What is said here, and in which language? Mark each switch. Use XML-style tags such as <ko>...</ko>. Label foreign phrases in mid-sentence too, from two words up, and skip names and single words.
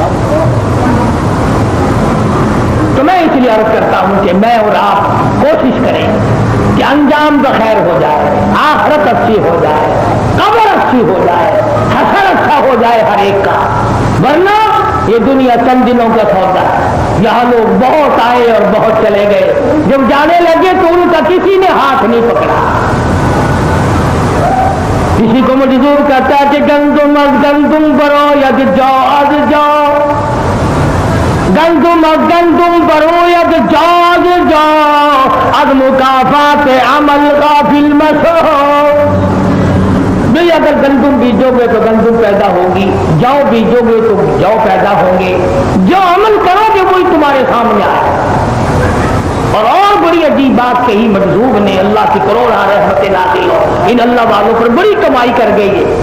<ur>تو میں اس لیے عرض کرتا ہوں کہ میں اور آپ کوشش کریں کہ انجام بخیر ہو جائے, آخرت اچھی ہو جائے, قبر اچھی ہو جائے, حشر اچھا ہو جائے ہر ایک کا. ورنہ یہ دنیا چند دنوں کا سودا ہے, یہاں لوگ بہت آئے اور بہت چلے گئے, جب جانے لگے تو ان کا کسی نے ہاتھ نہیں پکڑا. کسی کو مجذوب کہتا ہے کہ</ur> <fa>گندم از گندم برو ید جو از جو, گندم از گندم برو ید جو از جو, از مکافات عمل غافل مسو.</fa> <ur>بھئی اگر گندم بیجو گے تو گندم پیدا ہوگی, جو بیجو گے تو جو پیدا ہوں گے, جو عمل کرو گے وہی تمہارے سامنے آئے. اور بڑی عجیب بات کہی مجذوب نے, اللہ کی کروڑ رحمت نازل ہو, ان اللہ والوں پر بڑی کمائی کر گئی ہے.</ur>